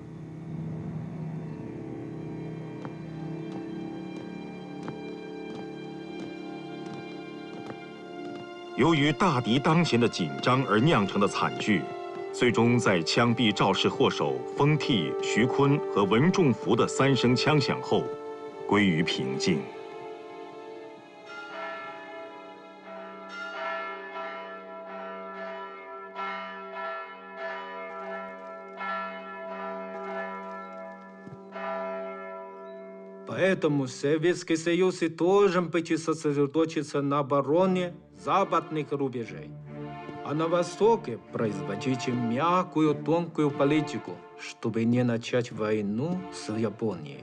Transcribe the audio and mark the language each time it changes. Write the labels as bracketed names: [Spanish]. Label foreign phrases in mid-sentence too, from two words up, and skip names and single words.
[Chinese] 由于大敌当前的紧张而酿成的惨剧，最终在枪毙肇事祸首封替、徐坤和文仲福的3声枪响后，归于平静。 [Russian] Поэтому Советский Союз и должен быть сосредоточиться на обороне западных рубежей, а на Востоке производить мягкую, тонкую политику, чтобы не начать войну с Японией.